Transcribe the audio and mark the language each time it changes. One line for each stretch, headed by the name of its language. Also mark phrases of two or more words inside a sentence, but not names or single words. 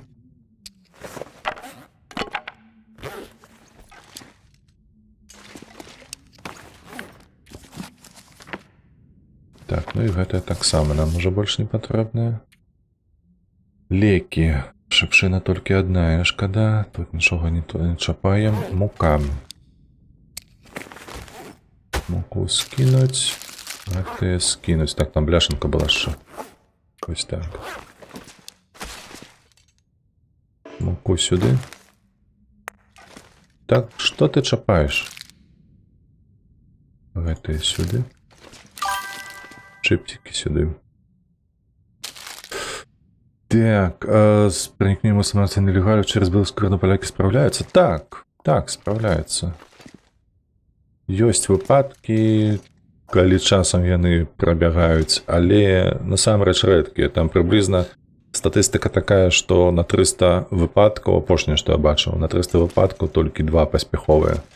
Belarusian: Так, ну і гэта таксама нам уже больш не патрэбнае. Лекі. Шыпшына толькі адна, шкада. Тут нічога не чапаем. Мука. Муку скінуць. Гэта скінуць. Так, там бляшанка была ще.
Ukrainian: Ось так. Муку сюди.
Belarusian: Так, што ты чапаеш? Гэта сюди.
Ukrainian: Чыптики сюди. Так,
Russian: с проникновением самостоятельности нелегалов через белорусскую кордон поляки справляются? Так, справляются.
Belarusian: Ёсць выпадкі, калі часам яны прабягаюць, але насамрэч рэдкія. Там прыблізна статыстыка такая, што на 300 выпадкаў, апошняе, што я бачыў, на 300 выпадкаў толькі 2 паспяховыя.